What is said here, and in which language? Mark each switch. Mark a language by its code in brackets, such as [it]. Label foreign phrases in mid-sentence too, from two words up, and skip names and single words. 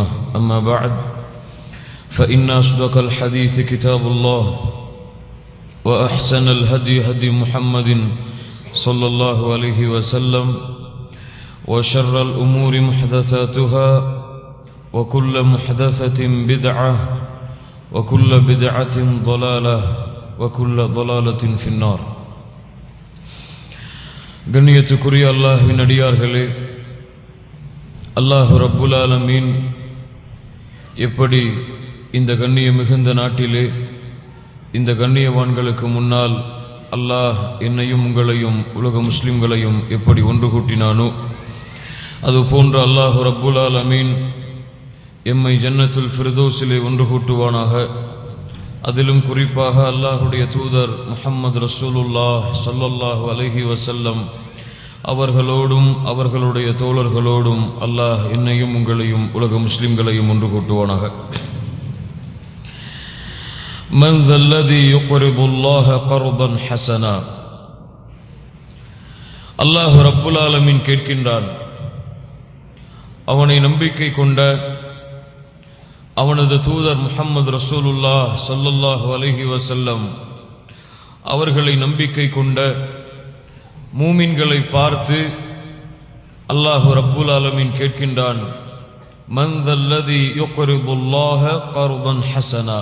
[ar] أما بعد فإن أصدق الحديث كتاب الله وأحسن الهدي هدي محمد صلى الله عليه وسلم وشر الأمور محدثاتها وكل محدثة بدعة وكل بدعة ضلالة وكل ضلالة في النار. [ta] கண்ணியத்துக்குரிய அல்லாஹ்வின் அடியார்களே, [ar] الله رب العالمين [ta] எப்படி இந்த கண்ணிய மிகுந்த நாட்டிலே இந்த கண்ணியவான்களுக்கு முன்னால் அல்லாஹ் என்னையும் உங்களையும் உலக முஸ்லிம்களையும் எப்படி ஒன்று கூட்டினானோ அதுபோன்று [ar] الله رب العالمين [ta] எம்மை ஜன்னத்துல் ஃபிர்தௌஸிலே ஒன்று கூட்டுவானாக. அதிலும் குறிப்பாக அல்லாஹுடைய தூதர் முஹம்மது ரசூலுல்லாஹ் [ar] صلى الله عليه وسلم [ta] அவர்களோடும் அவர்களுடைய தோழர்களோடும் அல்லாஹ் என்னையும் உங்களையும் உலக முஸ்லிம்களையும் ஒன்று கூட்டுவானாக. [ar] من ذا الذي يقرض الله قرضا حسنا. الله رب العالمين [ta] கேட்கின்றான், அவனை நம்பிக்கை கொண்ட அவனது தூதர் முஹம்மது ரசூலுல்லாஹ் [ar] صلى الله عليه وسلم [ta] அவர்களை நம்பிக்கை கொண்ட மூமின்களை பார்த்து [ar] الله رب العالمين [ta] கேட்கின்றான், [ar] من ذا الذي يقرض الله قرضا حسنا.